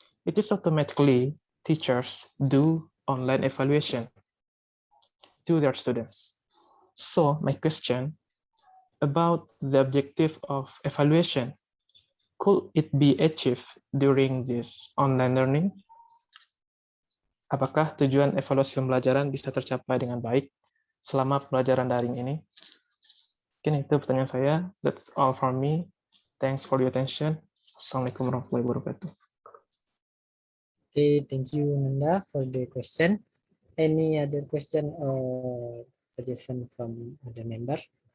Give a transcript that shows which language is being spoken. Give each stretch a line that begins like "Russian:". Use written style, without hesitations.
English: it is automatically teachers do online evaluation to their students. So my question about the objective of evaluation, could it be achieved during this online learning?
Indonesian: Apakah tujuan evaluasi pembelajaran bisa tercapai dengan baik selama pembelajaran daring ini? Mungkin itu pertanyaan saya.
English: That's all from me. Thanks for your attention.
Arabic: Assalamualaikum warahmatullahi wabarakatuh.
English: Okay, thank you, Nanda, for the question. Any other question or suggestion from other members?